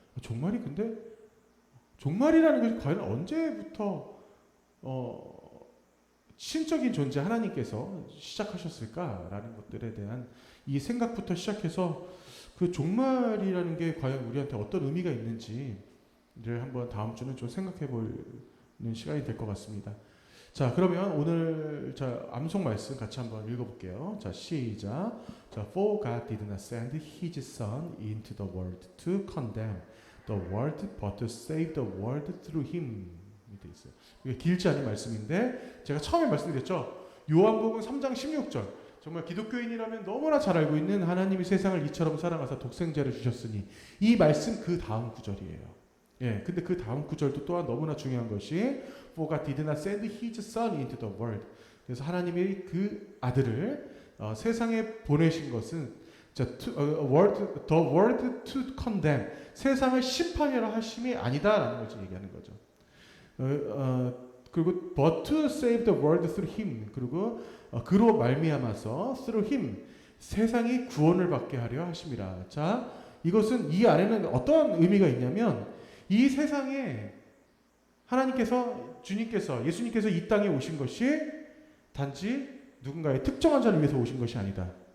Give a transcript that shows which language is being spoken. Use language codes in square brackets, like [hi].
[ko] 종말이 근데 종말이라는 것이 과연 언제부터 신적인 존재 하나님께서 시작하셨을까라는 것들에 대한 이 생각부터 시작해서 그 종말이라는 게 과연 우리한테 어떤 의미가 있는지를 한번 다음 주는 좀 생각해 보는 시간이 될 것 같습니다. 자, 그러면 오늘 암송 말씀 같이 한번 읽어볼게요. 자, 시작. 자, [en] For God did not send His Son into the world to condemn the world, but to save the world through Him. [ko] 돼 있어요. 이게 길지 않은 말씀인데 제가 처음에 말씀드렸죠. 요한복음 3장 16절. 정말 기독교인이라면 너무나 잘 알고 있는 하나님이 세상을 이처럼 사랑하사 독생자를 주셨으니 이 말씀 그 다음 구절이에요. 예, 근데 그 다음 구절도 또한 너무나 중요한 것이 [en] For God did not send His Son into the world. [ko] 그래서 하나님이 그 아들을 세상에 보내신 것은 [en] the world to condemn. [ko] 세상을 심판하려 하심이 아니다라는 것을 얘기하는 거죠. 그리고 [en] but to save the world through him. [ko] 그리고 그로 말미암아서 [en] through him [ko] 세상이 구원을 받게 하려 하심이라. 자, 이것은 이 안에는 어떤 의미가 있냐면 이 세상에 하나님께서 주님께서 예수님께서 이 땅에 오신 것이 단지 누군가의 특정한 자를 위해서 오신 것이 아니다.